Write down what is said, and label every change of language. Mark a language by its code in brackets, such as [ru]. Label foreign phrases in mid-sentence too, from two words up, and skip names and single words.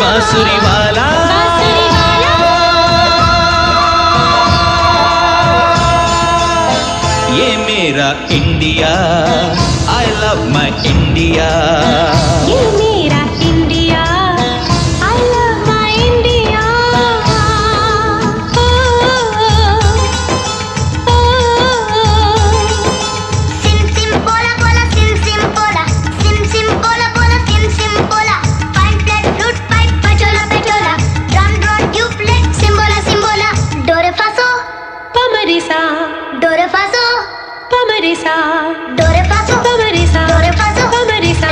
[hi] बांसुरी वाला। बांसुरी वाला। ये मेरा इंडिया, [en] I love my India. [hi] ये मेरा इंडिया, [en] I love my India. Sim sim bola bola sim sim bola, sim sim bola bola sim sim bola. Fine flat flute pipe pachola pachola, drum drone duplet simbola simbola. Do re fa so, पमरिसा, do re fa so, पमरिसा, do re fa so, पमरिसा, do re fa so. पमरिसा।